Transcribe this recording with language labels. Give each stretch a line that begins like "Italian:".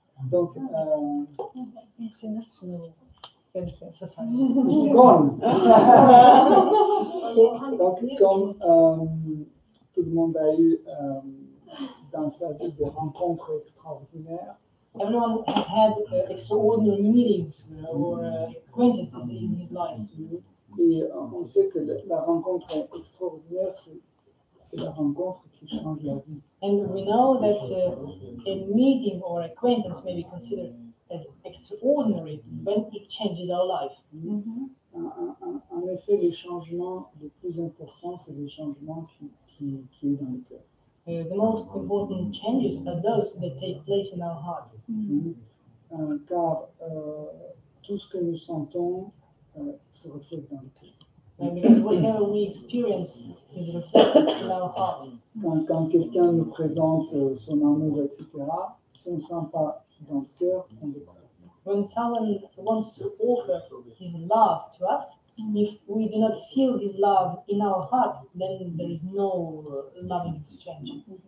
English: Donc, it's gone.
French: Donc, comme tout le monde a eu dans sa vie des rencontres extraordinaires,
English: Everyone has had extraordinary meetings or acquaintances in his life.
French: et on sait que la rencontre extraordinaire, c'est la rencontre qui change la vie.
English: And we know that a meeting or acquaintance may be considered as extraordinary when it changes our life.
French: En effet, les changements les plus importants, c'est les changements qui est dans le cœur.
English: The most important changes are those that take place in our heart.
French: Car tout ce que nous sentons se reflète dans le cœur.
English: Because whatever we experience is reflected in our heart.
French: Quand quelqu'un nous présente son amour, etc., si on ne sent pas dans le cœur, on le croit.
English: When someone wants to offer his love to us, if we do not feel his love in our heart, then there is no loving exchange.